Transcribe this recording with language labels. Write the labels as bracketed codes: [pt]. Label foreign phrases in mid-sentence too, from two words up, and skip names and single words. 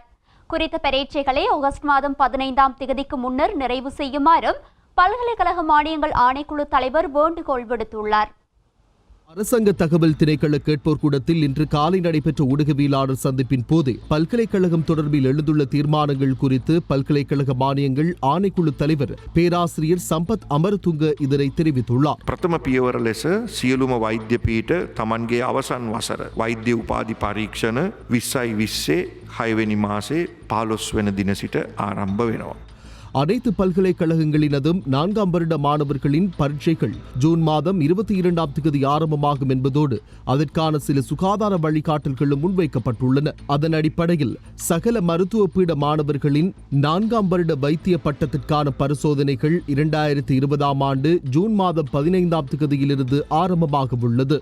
[ta] குறித்த பரீட்சைகளை ஆகஸ்ட் மாதம் 15ஆம் தேதிக்கு முன்னர் நிறைவு செய்யுமாறும் பல்கலைக்கழக மானியங்கள் ஆணைக்குழு தலைவர் வேண்டுகோள் விடுத்துள்ளார். அரசாங்க தகவல் திணைக்கள கேட்போர் கூடத்தில் இன்று காலை நடைபெற்ற ஊடகவியலாளர் சந்திப்பின் போது பல்கலைக்கழகம் தொடர்பில் எழுந்துள்ள தீர்மானங்கள் குறித்து பல்கலைக்கழக மானியங்கள் ஆணைக்குழு தலைவர் பேராசிரியர் சம்பத் அமரதுங்க இதனை தெரிவித்துள்ளார். [si] பிரதம පියවර ලෙස සියලුම වෛද්‍ය පීඨ තමන්ගේ අවසන් වසර වෛද්‍ය උපාධි පරීක්ෂණ 2020 6 වෙනි මාසේ 15 වෙනි දින සිට ආරම්භ වෙනවා. [ta] அனைத்து பல்கலைக்கழகங்களினதும் 4ஆம் வருட மாணவர்களின் பரீட்சைகள் ஜூன் மாதம் 22ஆம் தேதி ஆரம்பமாகும் என்பதோடு அதற்கான சில சுகாதார வழிகாட்டல்களும் முன்வைக்கப்பட்டுள்ளன. அதன் அடிப்படையில் சகல மருத்துவ பீட மாணவர்களின் 4ஆம் வருட வைத்திய பட்டத்திற்கான பரிசோதனைகள் 2020ஆம் ஆண்டு ஜூன் மாதம் 15ஆம் தேதியிலிருந்து ஆரம்பமாக உள்ளது.